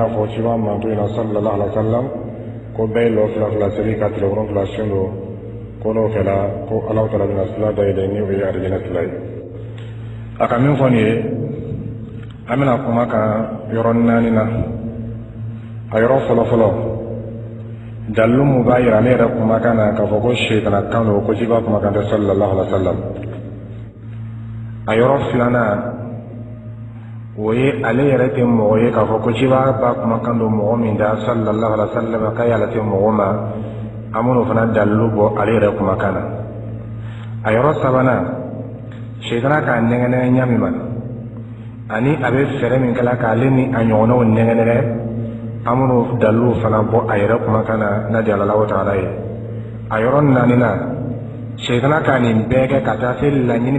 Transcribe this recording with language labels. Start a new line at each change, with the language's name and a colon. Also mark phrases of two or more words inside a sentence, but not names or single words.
Bambara: y'a fɔ ciba manto in na
Arabic: صلى الله عليه وسلم
Bambara: ko bɛɛ ye lɔfila seli ka tile 7 sun don ko n'o kɛra ko Alahu Taala bɛna sila dayɛlɛ ni o ye arijinɛ sila ye a ka min fɔ nin ye an bɛna kuma kan yɔrɔ 4 na a yɔrɔ fɔlɔfɔlɔ dalilu mun b'a yira ne yɛrɛ kumakan na k'a fɔ ko sitana kan don ko ciba kumakan tɛ
Arabic: صلى الله عليه وسلم
Bambara: a yɔrɔ 2nan o ye ale yɛrɛ tɛ mɔgɔ ye k'a fɔ ko ciba ba kumakan don mɔgɔ min da sallallahu
Arabic: عليه وسلم
Bambara: k'a yala tɛ mɔgɔ ma an b'o fana dalilu bɔ ale yɛrɛ kumakan na a yɔrɔ 3nan sitana k'a nɛgɛnɛgɛ ɲa min ma ani a bɛ fɛɛrɛ min kɛla k'ale ni a ɲɔgɔnnaw nɛgɛnɛgɛ an b'o dalilu fana bɔ a yɛrɛ kumakan na n'a diyara Alahu Taala ye a yɔrɔ 4nan sitana ka nin bɛɛ kɛ ka taa se laɲini